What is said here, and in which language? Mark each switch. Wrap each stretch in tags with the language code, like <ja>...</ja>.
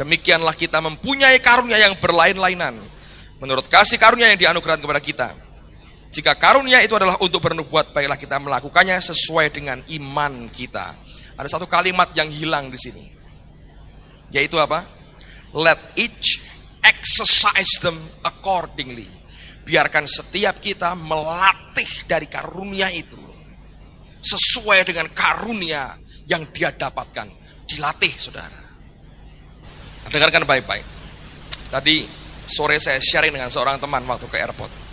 <id>Demikianlah kita mempunyai karunia yang berlain-lainan menurut kasih karunia yang dianugerahkan kepada kita. Jika karunia itu adalah untuk bernubuat, baiklah kita melakukannya sesuai dengan iman kita. Ada satu kalimat yang hilang di sini, yaitu apa?</id> <en>Let each exercise them accordingly.</en> <id>Biarkan setiap kita melatih dari karunia itu sesuai dengan karunia yang dia dapatkan. Dilatih, saudara. Dengarkan baik-baik. Tadi sore saya sharing dengan seorang teman waktu ke airport.</id>